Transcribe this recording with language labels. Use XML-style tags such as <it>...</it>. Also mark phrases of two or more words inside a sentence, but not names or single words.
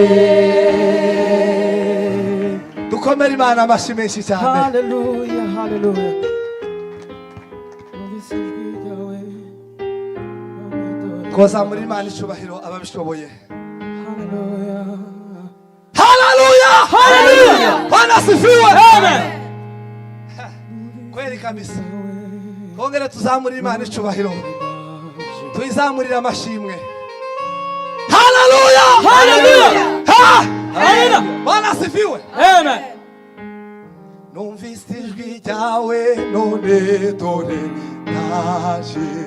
<rw>dukomere Imana amashyi menshi cyane. Hallelujah, hallelujah. Numvise ijwi ryawe none dore koza muri Imana icubahiro ababishoboye. Haleluya! Haleluya!</rw> <sw>Bwana asifiwe!</sw> <rw>Amen.</rw> <sw>Kweli kabisa.</sw> <rw>Kongera tuzamurire Imana icubahiro. Tuyizamurire amashimwe. Haleluya! Haleluya!</rw> <sw>Haleluya! Bwana asifiwe!</sw> <rw>Amen. Numvise ijwi ryawe none dore ndaje.</rw>